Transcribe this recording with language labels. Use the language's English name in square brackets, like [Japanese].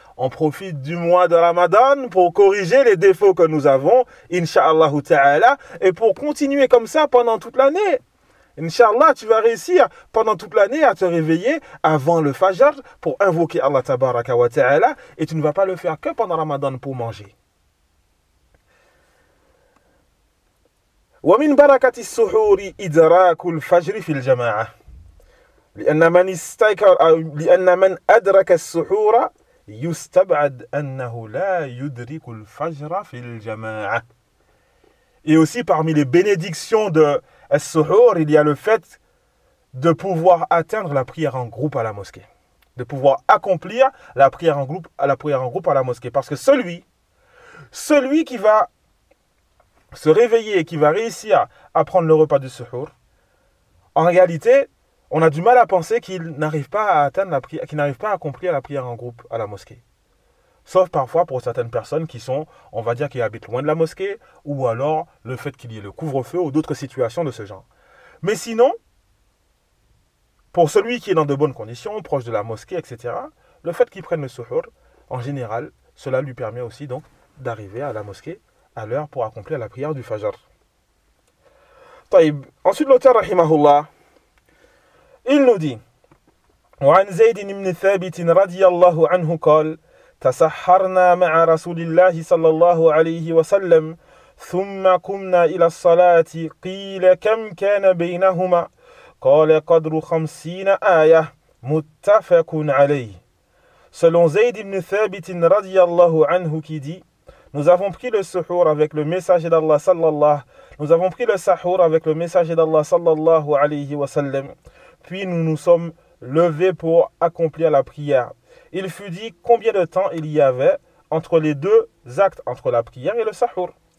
[French] On profite du mois de Ramadan pour corriger les défauts que nous avons, incha'Allah ta'ala, et pour continuer comme ça pendant toute l'année. Incha'Allah, tu vas réussir pendant toute l'année à te réveiller avant le fajr pour invoquer Allah tabaraka wa ta'ala, et tu ne vas pas le faire que pendant Ramadan pour manger. [Arabic] ومن بركة السحور إدراك الفجر في الجماعة لأن من أدرك السحور يستبعد أنه لا يدرك الفجر في الجماعة. [French] Et aussi parmi les bénédictions de as-suhur, il y a le fait de pouvoir atteindre la prière en groupe à la mosquée, de pouvoir accomplir la prière en groupe à la mosquée, parce que celui qui va se réveiller et qui va réussir à prendre le repas du suhoor, en réalité, on a du mal à penser qu'il n'arrive pas à atteindre la prière, qu'il n'arrive pas à accomplir la prière en groupe à la mosquée. Sauf parfois pour certaines personnes qui sont, on va dire, qui habitent loin de la mosquée, ou alors le fait qu'il y ait le couvre-feu ou d'autres situations de ce genre. Mais sinon, pour celui qui est dans de bonnes conditions, proche de la mosquée, etc., le fait qu'il prenne le suhoor, en général, cela lui permet aussi donc d'arriver à la mosquée à l'heure pour accomplir la prière du Fajr. [Arabic] طيب. [French] Ensuite, l'auteur, rahimahullah, il nous dit [Arabic] « وعن زيد بن ثابت رضي الله عنه قال تسحرنا مع رسول الله صلى الله عليه وسلم ثم قمنا إلى الصلاة قيل كم كان بينهما قال قدر 50 آية متفق عليه. [French] Selon زيد بن ثابت [Arabic] رضي الله عنه [French] qui dit: nous avons pris le suhoor avec le messager d'Allah sallallahu. Nous avons pris le sahur avec le messager d'Allah sallallahu alayhi wa sallam. Puis nous nous sommes levés pour accomplir la prière. Il fut dit combien de temps il y avait entre les deux actes, entre la prière et le sahur.